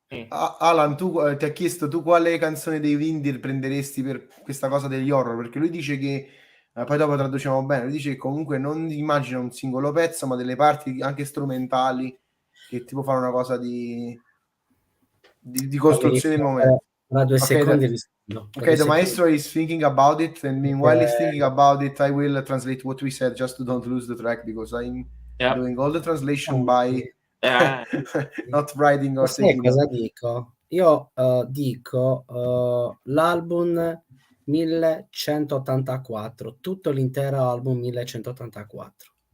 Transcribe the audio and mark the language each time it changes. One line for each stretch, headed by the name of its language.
Italian: Alan, tu ti ha chiesto tu quale canzone dei Windir prenderesti per questa cosa degli horror, perché lui dice che poi dopo traduciamo bene, lui dice che comunque non immagina un singolo pezzo ma delle parti anche strumentali che tipo fanno una cosa di costruzione del momento.
English: Okay, the maestro is thinking about it, and meanwhile he's thinking about it, I will translate what we said just to don't lose the track, because I'm doing all the translation by not writing or taking.
Italian: Cosa dico? Io dico l'album 1184, tutto l'intero album 1184.